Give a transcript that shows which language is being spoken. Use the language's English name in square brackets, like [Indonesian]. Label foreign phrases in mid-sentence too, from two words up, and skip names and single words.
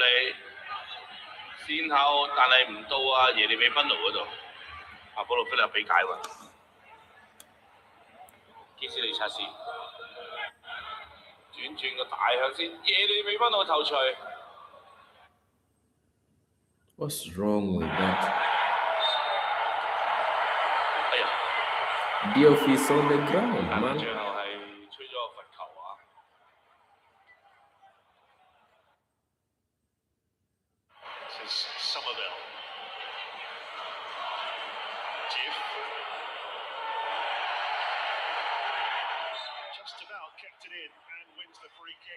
[Cantonese] 嚟，先後，但係唔到啊耶利美賓奴嗰度，嗰度菲律比解喎，基斯利察斯轉個大向先，耶利美賓奴頭槌。 [English] What's wrong with that? 哎呀， Diouf is on the ground, [Cantonese] 但係 [English] man. [Cantonese] 最後係吹咗個罰球啊！ [English] This is Somerville. Jiv. Just about kept it in and wins the free kick.